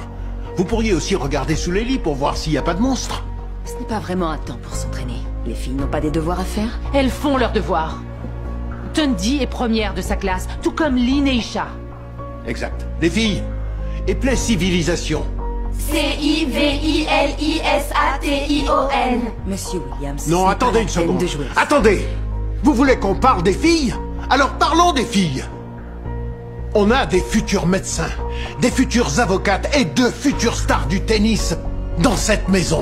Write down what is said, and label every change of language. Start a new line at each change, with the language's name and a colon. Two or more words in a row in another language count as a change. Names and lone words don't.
French: Vous pourriez aussi regarder sous les lits pour voir s'il n'y a pas de monstres. Ce n'est pas vraiment un temps pour s'entraîner. Les filles n'ont pas des devoirs à faire? Elles font leurs devoirs. Tundi est première de sa classe, tout comme Lynn et Isha. Exact. Les filles, épelez civilisation. C-I-V-I-L-I-S-A-T-I-O-N. Monsieur Williams. Non, attendez une seconde. Attendez. Vous voulez qu'on parle des filles? Alors parlons des filles. On a des futurs médecins, des futures avocates et 2 futures stars du tennis dans cette maison.